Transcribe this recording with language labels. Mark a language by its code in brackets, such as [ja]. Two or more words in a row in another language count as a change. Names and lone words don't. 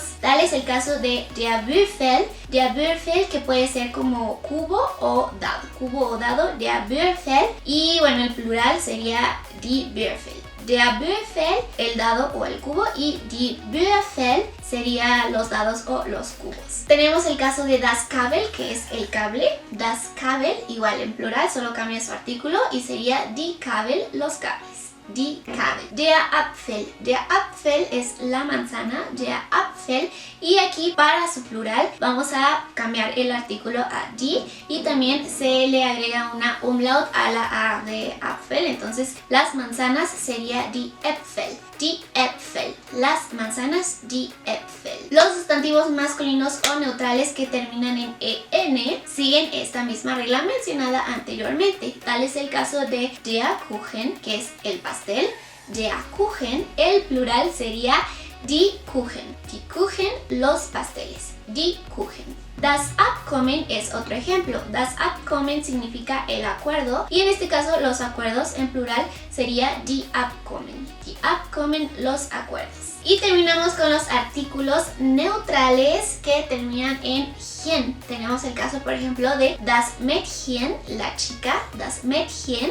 [es] Tal es el caso de [de] der Würfel, [es] que puede ser como cubo o dado, [de] der Würfel, [es] y el plural sería [de] die Würfel. Der Würfel, [es] el dado o el cubo, y [de] die Würfel [es] sería los dados o los cubos. Tenemos el caso de [de] das Kabel, [es] que es el cable. [de] Das Kabel, [es] igual en plural, solo cambia su artículo y sería [de] die Kabel, [es] los cables. [de] Die Kabel. Der Apfel. Der Apfel [es] es la manzana, [de] der Apfel. [es] Y aquí para su plural vamos a cambiar el artículo a die y también se le agrega una umlaut a la A de Apfel. Entonces las manzanas sería [de] die Äpfel. Die Äpfel. [es] Las manzanas, [de] die Äpfel. [es] Los sustantivos masculinos o neutrales que terminan en EN siguen esta misma regla mencionada anteriormente. Tal es el caso de [de] der Kuchen, [es] que es el pastel. [de] Der Kuchen, [es] el plural sería [de] die Kuchen. Die Kuchen, [es] los pasteles. [de] Die Kuchen. Das Abkommen [es] es otro ejemplo. [de] Das Abkommen [es] significa el acuerdo y en este caso los acuerdos en plural sería [de] die Abkommen. Die Abkommen, [es] los acuerdos. Y terminamos con los artículos neutrales que terminan en hien. Tenemos el caso, por ejemplo, de [de] das Mädchen, [es] la chica, [de] das Mädchen.